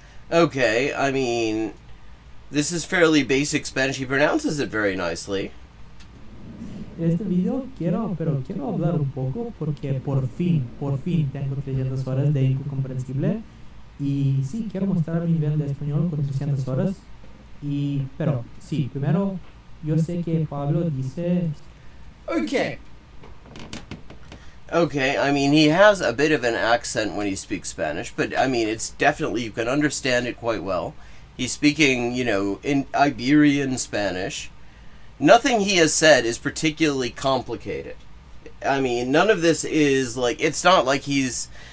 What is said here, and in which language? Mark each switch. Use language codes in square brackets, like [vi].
[en] Okay, I mean, this is fairly basic Spanish. He pronounces it very nicely. [es] Este video quiero hablar un poco porque por fin tengo 300 horas de IQ comprensible. Y sí, quiero mostrar mi nivel de español con 300 horas. Pero sí, primero, yo sé que Pablo dice... [en] Okay. Okay, I mean, he has a bit of an accent when he speaks Spanish, but I mean, it's definitely, you can understand it quite well. He's speaking, in Iberian Spanish. Nothing he has said is particularly complicated. I mean, none of this is like, it's not like he's...